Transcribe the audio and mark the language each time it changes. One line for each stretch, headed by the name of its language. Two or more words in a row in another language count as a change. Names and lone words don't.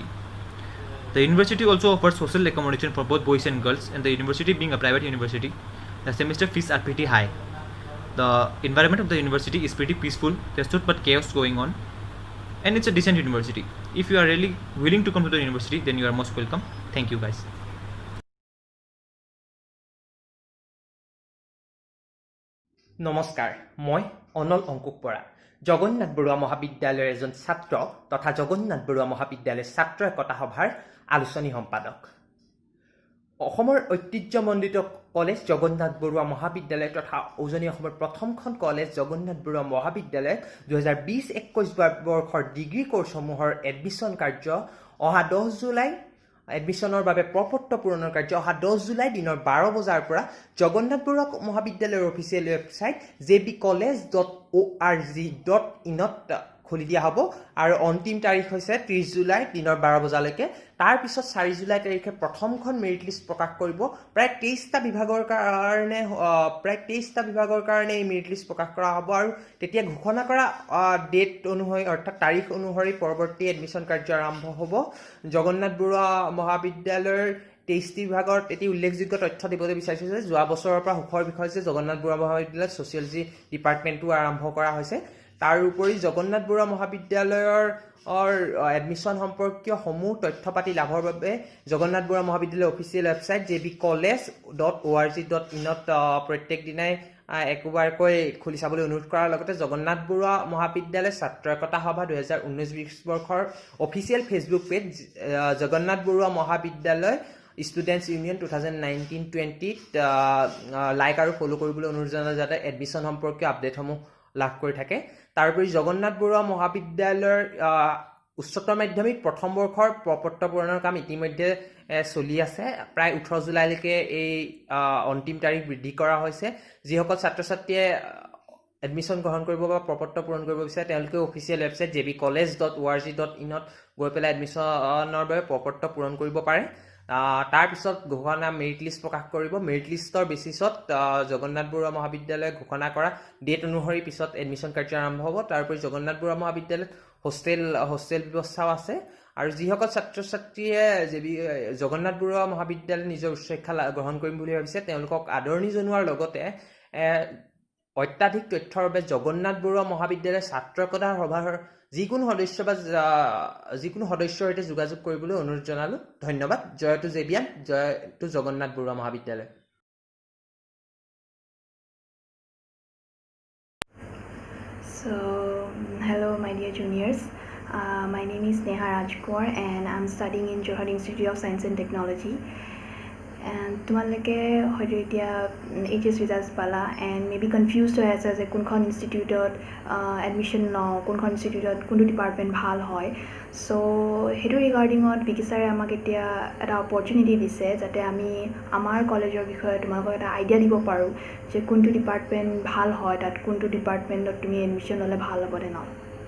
English: The university also offers hostel accommodation for both boys and girls, and the university being a private university, the semester fees are pretty high. The environment of the university is pretty peaceful. There's not much chaos going on, and it's a decent university. If you are really willing to come to the university, then you are most welcome. Thank you guys.
Assamese: নমস্কাৰ মই অনল অংকুক বৰা জগন্নাথ বৰুৱা মহাবিদ্যালয়ৰ এজন ছাত্ৰ তথা জগন্নাথ বৰুৱা মহাবিদ্যালয়ৰ ছাত্ৰ একতা সভাৰ আলোচনী সম্পাদক অসমৰ ঐতিহ্যমণ্ডিত কলেজ জগন্নাথ বৰুৱা মহাবিদ্যালয় তথা উজনি অসমৰ প্ৰথমখন কলেজ জগন্নাথ বৰুৱা মহাবিদ্যালয় 2020-21 বৰ্ষৰ ডিগ্ৰী কোৰ্ছসমূহৰ এডমিশ্যন কাৰ্য অহা 10 জুলাই এডমিশ্যনৰ বাবে প্ৰপত্ৰ পূৰণৰ কাৰ্য অহা 10 জুলাই দিনৰ 12 বজাৰ পৰা জগন্নাথ বৰুৱা মহাবিদ্যালয়ৰ অফিচিয়েল ৱেবছাইট jbcollege.org.in ত খুলি দিয়া হ'ব আৰু অন্তিম তাৰিখ হৈছে 30 জুলাই দিনৰ 12 বজালৈকে তাৰ পিছত 4 জুলাই তাৰিখে প্ৰথমখন মেৰিট লিষ্ট প্ৰকাশ কৰিব প্ৰায় 23টা বিভাগৰ কাৰণে এই মেৰিট লিষ্ট প্ৰকাশ কৰা হ'ব আৰু তেতিয়া ঘোষণা কৰা ডেট অনুসৰি অৰ্থাৎ তাৰিখ অনুসৰি পৰৱৰ্তী এডমিশ্যন কাৰ্য আৰম্ভ হ'ব জগন্নাথ বৰুৱা মহাবিদ্যালয়ৰ 23টি বিভাগৰ এটি উল্লেখযোগ্য তথ্য দিবলৈ বিচাৰিছোঁ যে যোৱা বছৰৰ পৰা সুখৰ বিষয় যে জগন্নাথ বৰুৱা মহাবিদ্যালয়ত ছ'চিয়লজি ডিপাৰ্টমেণ্টটো আৰম্ভ কৰা হৈছে তাৰ উপৰি জগন্নাথ বৰুৱা মহাবিদ্যালয়ৰ এডমিশ্যন সম্পৰ্কীয় সমূহ তথ্য পাতি লাভৰ বাবে জগন্নাথ বৰুৱা মহাবিদ্যালয়ৰ অফিচিয়েল ৱেবছাইট jbcollege.org.in প্ৰত্যেক দিনাই একবাৰকৈ খুলি চাবলৈ অনুৰোধ কৰাৰ লগতে জগন্নাথ বৰুৱা মহাবিদ্যালয় ছাত্ৰ একতা সভা 2019-20 বৰ্ষৰ অফিচিয়েল ফেচবুক পেজ জগন্নাথ বৰুৱা মহাবিদ্যালয় ষ্টুডেণ্টছ ইউনিয়ন 2019-20 লাইক আৰু ফ'ল' কৰিবলৈ অনুৰোধ জনাই যাতে এডমিশ্যন সম্পৰ্কীয় আপডেটসমূহ লাভ কৰি থাকে তাৰোপৰি জগন্নাথ বৰুৱা মহাবিদ্যালয়ৰ উচ্চতৰ মাধ্যমিক প্ৰথম বৰ্ষৰ প্ৰপত্ৰ পূৰণৰ কাম ইতিমধ্যে চলি আছে প্ৰায় 18 জুলাইলৈকে এই অন্তিম তাৰিখ বৃদ্ধি কৰা হৈছে যিসকল ছাত্ৰ ছাত্ৰীয়ে এডমিশ্যন গ্ৰহণ কৰিব বা প্ৰপত্ৰ পূৰণ কৰিব বিচাৰে তেওঁলোকে অফিচিয়েল ৱেবছাইট jbcollege.org.in গৈ পেলাই এডমিশ্যনৰ বাবে প্ৰপত্ৰ পূৰণ কৰিব পাৰে তাৰ পিছত ঘোষণা মেৰিট লিষ্ট প্ৰকাশ কৰিব মেৰিট লিষ্টৰ বেচিছত জগন্নাথ বৰুৱা মহাবিদ্যালয়ে ঘোষণা কৰা ডেট অনুসৰি পিছত এডমিশ্যন কাৰ্য আৰম্ভ হ'ব তাৰোপৰি জগন্নাথ বৰুৱা মহাবিদ্যালয়ত হোষ্টেল ব্যৱস্থাও আছে আৰু যিসকল ছাত্ৰ ছাত্ৰীয়ে জগন্নাথ বৰুৱা মহাবিদ্যালয়ত নিজৰ উচ্চ শিক্ষা গ্ৰহণ কৰিম বুলি ভাবিছে তেওঁলোকক আদৰণি জনোৱাৰ লগতে অত্যাধিক তথ্যৰ বাবে জগন্নাথ বৰুৱা মহাবিদ্যালয়ৰ ছাত্ৰ একতা সভাৰ যিকোনো সদস্যৰ সৈতে যোগাযোগ কৰিবলৈ অনুৰোধ জনালোঁ ধন্যবাদ জয় টু জেবিয়ান জয় টু জগন্নাথ বৰুৱা মহাবিদ্যালয়
English: So, hello my dear juniors. My name is Neha Rajkaur and I'm studying in Johar Institute of Science and Technology.
Assamese: And তোমালোকে হয়তো এতিয়া
English: HS results
Assamese: পালা
English: and maybe confused
Assamese: হৈ আছে যে কোনখন ইনষ্টিটিউটত এডমিশ্যন লওঁ কোনখন ইনষ্টিটিউটত কোনটো ডিপাৰ্টমেণ্ট ভাল হয় চ' সেইটো ৰিগাৰ্ডিঙত বিকি ছাৰে আমাক এতিয়া এটা অপৰচুনিটি দিছে যাতে আমি আমাৰ কলেজৰ বিষয়ে তোমালোকক এটা আইডিয়া দিব পাৰোঁ যে কোনটো ডিপাৰ্টমেণ্ট ভাল হয় তাত কোনটো ডিপাৰ্টমেণ্টত তুমি এডমিশ্যন ল'লে ভাল হ'ব নে নহয়